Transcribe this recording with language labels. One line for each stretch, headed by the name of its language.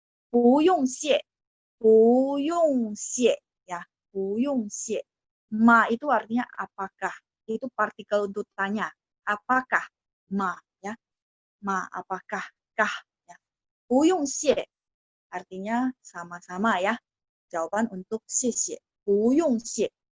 Chinese: 不用谢，不用谢 ya, 不用谢。
Indonesian: Ma itu artinya apakah, itu partikel untuk tanya, apakah, ma ya, ma apakah, kah ya.
Chinese: 不用谢
Indonesian: artinya sama-sama ya. Jawaban untuk
Chinese: 谢谢，不用谢。